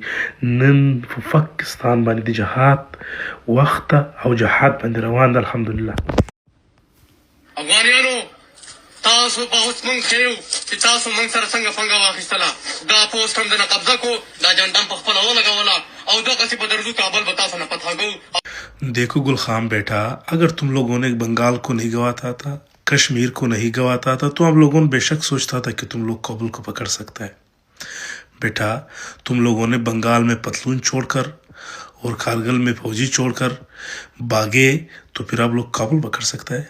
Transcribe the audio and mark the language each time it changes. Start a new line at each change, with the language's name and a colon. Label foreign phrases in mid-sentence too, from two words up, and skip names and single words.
Pashto: نن په پاکستان باندې د جهاد وخت ده او جهاد باندې روان ده. الحمدلله افغانیانو، تاسو په اوس موږ ښیو چې تاسو موږ سره څنګه پنګه واخیستله. دا پوسټ هم دنه قبضه کو، دا جنډه هم پخپله ولګوله او دغسې به درځو کابل به تاسو نه فتح کوو.
Urdu: دیکھو گلخام بیٹا، اگر تم لوگوں نے بنگال کو نہیں گنواتا تھا، کشمیر کو نہیں گنواتا تھا، تو ہم لوگوں نے بےشک سوچتا تھا کہ تم لوگ کابل کو پکڑ سکتا ہے. بیٹا، تم لوگوں نے بنگال میں پتلون چھوڑ کر اور کارگل میں فوجی چھوڑ کر بھاگے تو پھر آپ لوگ کابل پکڑ سکتا ہے.